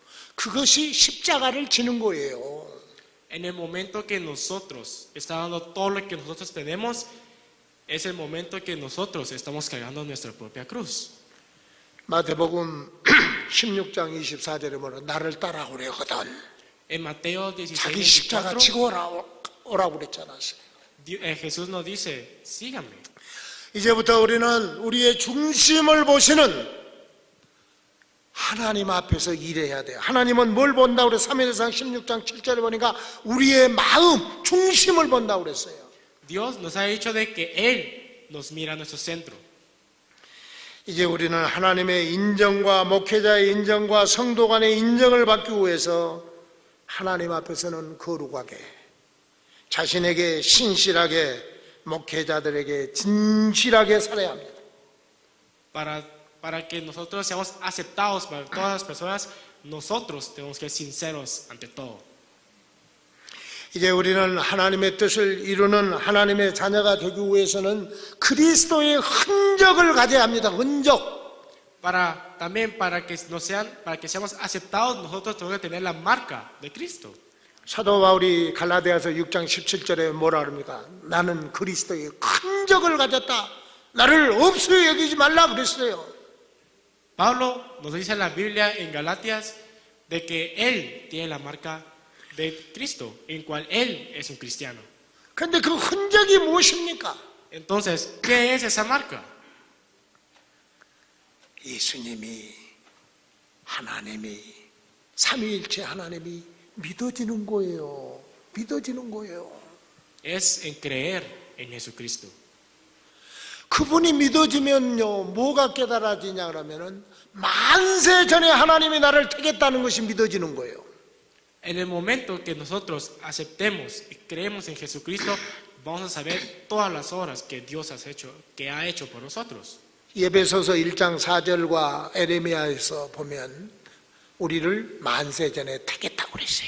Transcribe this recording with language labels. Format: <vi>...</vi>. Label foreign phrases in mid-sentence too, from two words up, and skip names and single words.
<ko>그것이 십자가를 지는 거예요.</ko> <es>En el momento que nosotros estamos dando todo lo que nosotros tenemos, es el momento que nosotros estamos cargando nuestra propia cruz.</es> <ko>마태복음 16장 24절에 뭐라 나를 따라오려거든</ko> <es>En Mateo</es> <ko>자기 십자가</ko> <es>16:24,</es> <ko>지고 오라고 그랬잖아요.</ko> <es>Jesús nos dice, síganme.</es> <ko>이제부터 우리는 우리의 중심을 보시는 하나님 앞에서 일해야 돼요. 하나님은 뭘 본다고 그래? 사무엘상 16장 7절에 보니까 우리의 마음, 중심을 본다고 그랬어요.</ko> <es>Dios nos ha dicho de que Él nos mira a nuestro centro.</es> <ko>이제 우리는 하나님의 인정과 목회자의 인정과 성도 간의 인정을 받기 위해서 하나님 앞에서는 거룩하게, 자신에게 신실하게, 목회자들에게 진실하게 살아야 합니다.</ko> <es>Para que nosotros seamos aceptados para todas las personas, nosotros tenemos que ser sinceros ante todo.</es> <ko>이제 우리는 하나님의 뜻을 이루는 하나님의 자녀가 되기 위해서는 그리스도의 흔적을 가져야 합니다. 흔적.</ko> <es>También para que seamos aceptados, nosotros tenemos que tener la marca de Cristo.</es> <ko>사도 바울이 갈라디아서 6장 17절에 뭐라 그럽니까? 나는 그리스도의 흔적을 가졌다. 나를 없이 여기지 말라 그랬어요.</ko> <es>Pablo nos dice en la Biblia en Galatas de que Él tiene la marca de Cristo, en cual Él es un cristiano.</es> <ko>그런데 그 흔적이 무엇입니까?</ko> <es>Entonces, ¿qué es esa marca?</es> <ko>예수님이, 하나님이, 삼위일체 하나님이 믿어지는 거예요. 믿어지는 거예요.</ko> <es>Es en creer en Jesucristo.</es> <ko>그분이 믿어지면요, 뭐가 깨달아지냐 그러면은 만세 전에 하나님이 나를 택했다는 것이 믿어지는 거예요.</ko> <es>En el momento que nosotros aceptemos y creemos en Jesucristo, vamos a saber todas las obras que Dios ha hecho por nosotros.</es> <ko>에베소서 1장 4절과 에레미야에서 보면 우리를 만세 전에 택했다고 그랬어요.</ko>